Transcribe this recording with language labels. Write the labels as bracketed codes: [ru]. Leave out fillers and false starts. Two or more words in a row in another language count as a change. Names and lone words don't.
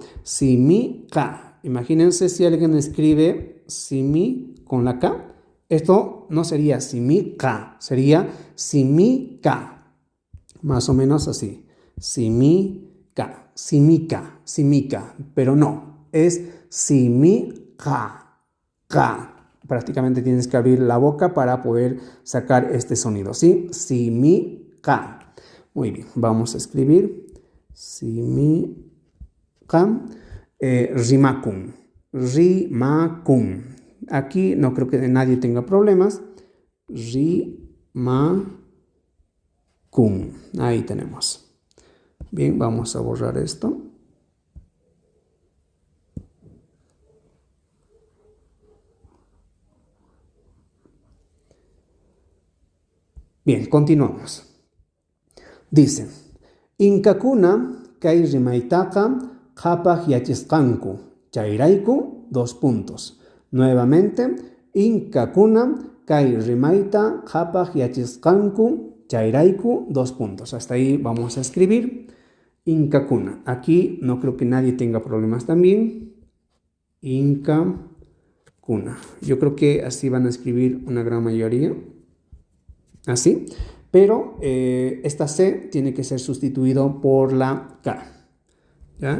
[es] Simica, imagínense si alguien escribe Simi con la K, esto no sería Simica, sería Simica, más o menos así, [qu] Simica, Simica, Simica, [es] pero no. Es simica, ka. Prácticamente tienes que abrir la boca para poder sacar este sonido, ¿sí? Simica. Muy bien, vamos a escribir simica, [qu] rimakun, rimakun. [es] Aquí no creo que nadie tenga problemas. Rimakun. Ahí tenemos. Bien, vamos a borrar esto. Bien, continuamos. Dice, [qu] Inkakuna kay rimaytaqa qhapaq yachisqanku, chayrayku, 2 puntos. Nuevamente, Inkakuna kay rimayta qhapaq yachisqanku, chayrayku, 2 puntos. [es] Hasta ahí vamos a escribir Inkakuna. Aquí no creo que nadie tenga problemas también. [qu] Inkakuna. [es] Yo creo que así van a escribir una gran mayoría. Así, pero esta C tiene que ser sustituido por la K, ¿ya?